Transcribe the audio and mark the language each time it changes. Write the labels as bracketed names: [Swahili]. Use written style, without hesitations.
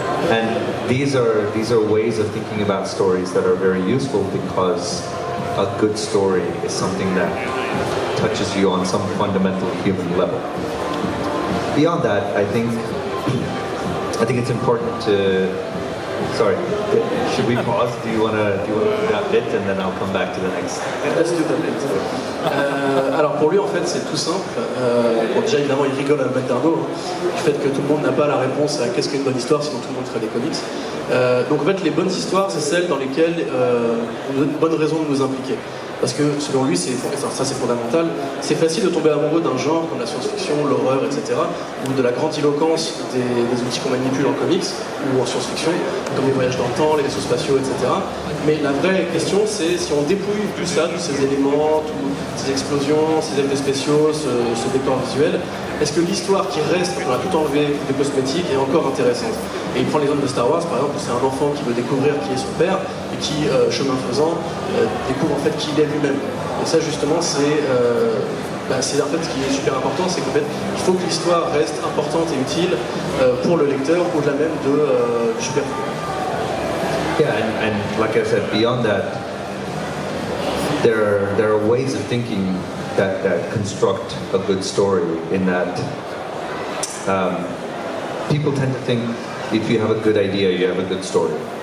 [English] And these are ways of thinking about stories that are very useful, because a good story is something that touches you on some fundamental human level. Beyond that, I think it's important to. Sorry, should we pause? Do you want to do that bit and then I'll come back to the next? Let's do that bit. [French] Alors pour lui en fait c'est tout simple. Bon, déjà évidemment il rigole à le mettre d'Arnaud du fait que tout le monde n'a pas la réponse à qu'est-ce qu'une bonne histoire, sinon tout le monde ferait des comics. Donc en fait les bonnes histoires c'est celles dans lesquelles on a une bonne raison de nous impliquer. Parce que selon lui, ça c'est fondamental, c'est facile de tomber amoureux d'un genre comme la science-fiction, l'horreur, etc. ou de la grandiloquence des outils qu'on manipule en comics ou en science-fiction, comme les voyages dans le temps, les vaisseaux spatiaux, etc. Mais la vraie question c'est si on dépouille tout ça, tous ces éléments, toutes ces explosions, ces effets spéciaux, ce décor visuel, est-ce que l'histoire qui reste, quand on a tout enlevé, des cosmétiques, est encore intéressante? Et il prend l'exemple de Star Wars, par exemple, où c'est un enfant qui veut découvrir qui est son père, et qui, chemin faisant, découvre en fait qui il est lui-même. Et ça, justement, c'est en fait ce qui est super important, c'est qu'en fait, il faut que l'histoire reste importante et utile pour le lecteur, au-delà même du super. [English] Yeah, and like I said, beyond that, there are ways of thinking that construct a good story, in that people tend to think if you have a good idea, you have a good story.